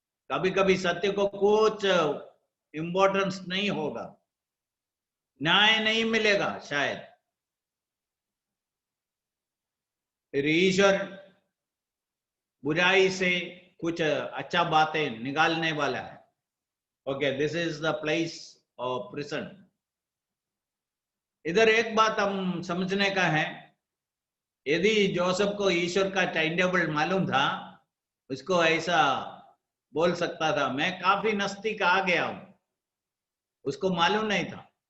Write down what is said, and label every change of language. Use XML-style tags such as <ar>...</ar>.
<hi>कभी कभी सत्य को कुछ इंपॉर्टेंस नहीं होगा, न्याय नहीं मिलेगा शायद. फिर ईश्वर बुराई से कुछ अच्छा बातें निकालने वाला है.</hi> <en>Okay, this is the place of prison.</en> <hi>इधर एक बात हम समझने का है, यदि जोसेफ को ईश्वर का टाइम टेबल मालूम था, उसको ऐसा बोल सकता था, मैं काफी नजदीक आ गया हूं, उसको मालूम नहीं था।</hi>